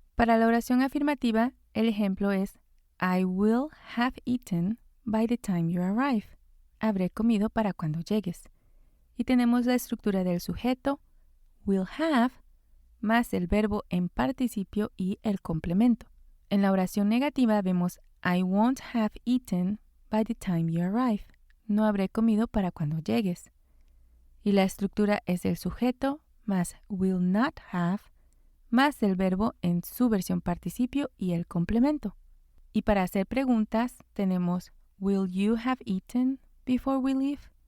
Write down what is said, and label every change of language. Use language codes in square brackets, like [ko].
[es] Para la oración afirmativa, el ejemplo es [en] I will have eaten by the time you arrive. [es] Habré comido para cuando llegues. Y tenemos la estructura del sujeto, will have, más el verbo en participio y el complemento. En la oración negativa vemos [en] I won't have eaten by the time you arrive. [es] No habré comido para cuando llegues. Y la estructura es el sujeto más will not have más el verbo en su versión participio y el complemento. Y para hacer preguntas tenemos [en] will you have eaten before we leave?